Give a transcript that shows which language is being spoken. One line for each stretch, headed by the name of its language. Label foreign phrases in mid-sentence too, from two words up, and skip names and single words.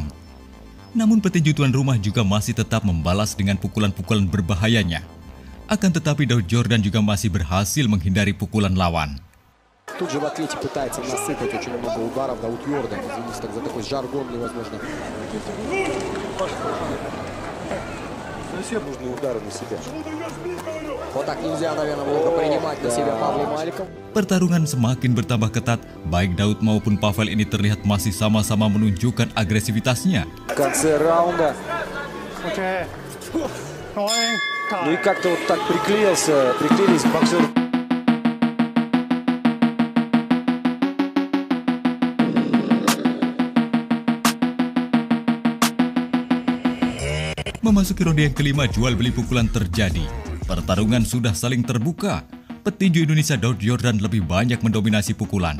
Indonesian: Namun petinju tuan rumah juga masih tetap membalas dengan pukulan-pukulan berbahayanya. Akan tetapi Daud Yordan juga masih berhasil menghindari pukulan lawan.
Russian: Тут же в ответе пытается насыпать очень много ударов Дауд Йордан. Извините так за такой жаргон невозможно. Нужные удары на себя. Вот так нельзя, наверное, много принимать на себя Павла Маликов.
Indonesian: Pertarungan semakin bertambah ketat, baik Daud maupun Pavel ini terlihat masih sama-sama menunjukkan agresivitasnya.
Russian: В конце раунда. Ну и как-то вот так приклеились боксеры.
Indonesian: Memasuki ronde yang kelima, jual beli pukulan terjadi. Pertarungan sudah saling terbuka. Petinju Indonesia Daud Yordan lebih banyak mendominasi pukulan.